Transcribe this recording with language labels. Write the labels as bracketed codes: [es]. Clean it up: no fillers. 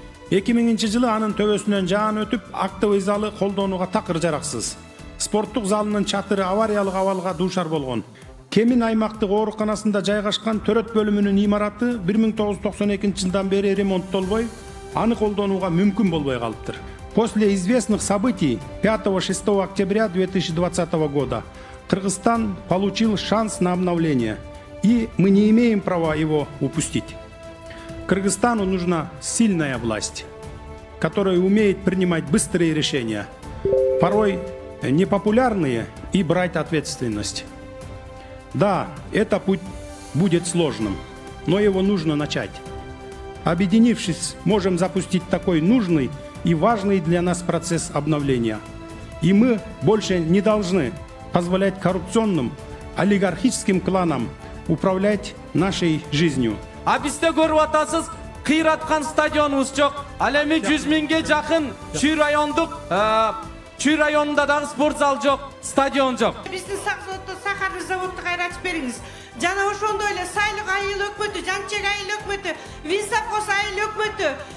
[ky] 2000 жылы анын төбөсүнөн жаан өтүп, актовый залы колдонууга такыр жараксыз. Спорттук залынын чатыры авариялык абалга дуушар болгон. Кемин аймактык ооруканасында жайгашкан төрөт бөлүмүнүн имараты 1992 жылдан бери ремонттолбой, аны колдонууга мүмкүн болбой калыптыр. [ru] После известных событий 5-6 октября 2020 года Кыргызстан получил шанс на обновление, и мы не имеем права его упустить. Кыргызстану нужна сильная власть, которая умеет принимать быстрые решения, порой непопулярные, и брать ответственность. Да, это путь будет сложным, но его нужно начать. Объединившись, можем запустить такой нужный и важный для нас процесс обновления. И мы больше не должны позволять коррупционным, олигархическим кланам управлять нашей жизнью. [ky] А бизде көрүп атасыз, кыйраткан стадионубуз жок. Ал эми 100 миңге жакын Чүй районунда дагы спорт зал жок, стадион жок. Биздин сахарный заводду кайра ачып бериңиз. Жана ошондой эле Сайлык айыл өкмөтү, Жанчек айыл өкмөтү, Винсовхоз айыл өкмөтү.